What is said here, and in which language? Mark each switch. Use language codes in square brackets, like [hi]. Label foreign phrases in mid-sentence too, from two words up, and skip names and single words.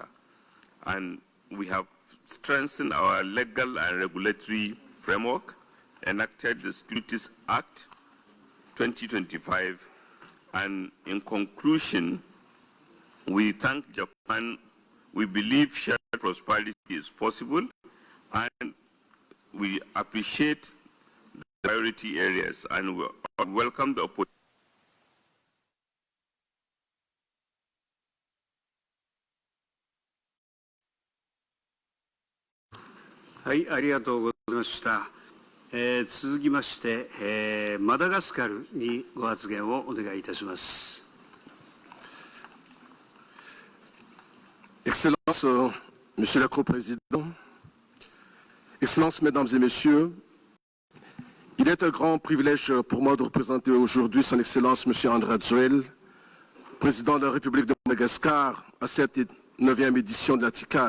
[en] And we have strengthened our legal and regulatory framework, enacted the Securities Act 2025, and in conclusion, we thank Japan. We believe shared prosperity is possible, and we appreciate the priority areas and we welcome the opportunity. [ja] はい、ありがとうございました。続きまして、マダガスカルにご発言をお願いいたします。 [fr] Excellences, Monsieur le Co-président, Excellences, Mesdames et Messieurs, il est un grand privilège pour moi de représenter aujourd'hui Son Excellence Monsieur André Joël, Président de la République de Madagascar, à cette 9e édition de la TICAD.